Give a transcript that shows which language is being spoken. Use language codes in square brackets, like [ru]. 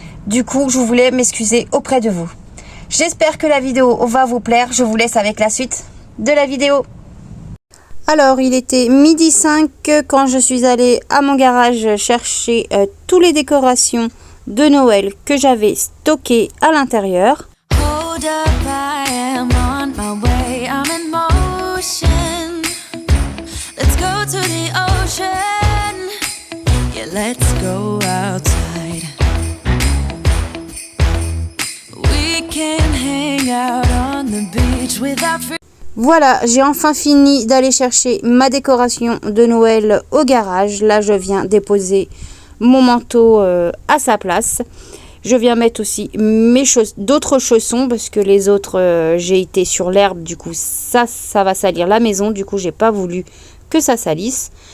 [fr] Du coup, je voulais m'excuser auprès de vous. J'espère que la vidéo va vous plaire. Je vous laisse avec la suite de la vidéo. Alors, il était 12h05 quand je suis allée à mon garage chercher toutes les décorations de Noël que j'avais stockées à l'intérieur. [en] Hold up, I am on my way, I'm in motion. Let's go to the ocean. Yeah, let's go outside. We can hang out on the beach without free. [fr] Voilà, j'ai enfin fini d'aller chercher ma décoration de Noël au garage. Là, je viens déposer mon manteau à sa place. Je viens mettre aussi mes d'autres chaussons parce que les autres, j'ai été sur l'herbe. Du coup, ça va salir la maison. Du coup, j'ai pas voulu que ça salisse.